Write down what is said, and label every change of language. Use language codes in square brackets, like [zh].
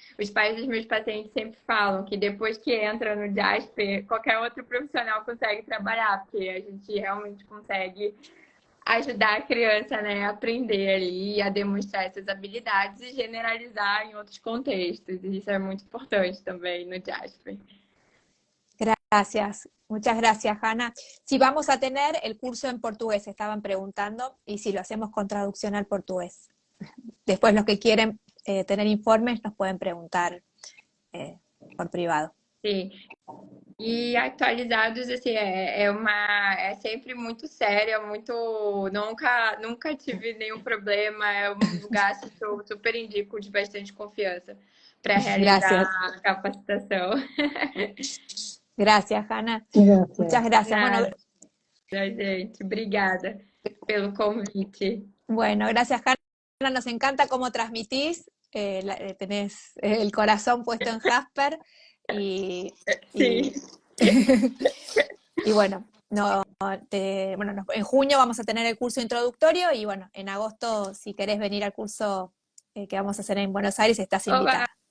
[pt] Os pais dos meus pacientes sempre falam que depois que entra no Jasper, qualquer outro profissional consegue trabalhar, porque a gente realmente consegue ajudar a criança, né, a aprender ali, a demonstrar essas habilidades e generalizar em outros contextos. E isso é muito importante também no Jasper. [es] Gracias, muchas gracias, Hanna. Si vamos a tener el curso en portugués, estaban preguntando, y si lo hacemos con traducción al portugués. Después los que quieren tener informes nos pueden preguntar por privado. [pt] Sim. E Actualizados, assim, é sempre muito sério, nunca tive nenhum problema, é um lugar que eu super indico de bastante confiança para realizar a capacitação. [es] Gracias, Hanna. Gracias. Muchas gracias. Bueno, [pt] gente, obrigada pelo convite. [es] Bueno, gracias, Hanna. Nos encanta cómo transmitís. Tenés el corazón puesto en Jasper y bueno, en junio vamos a tener el curso introductorio y bueno, en agosto si querés venir al curso que vamos a hacer en Buenos Aires estás invitada.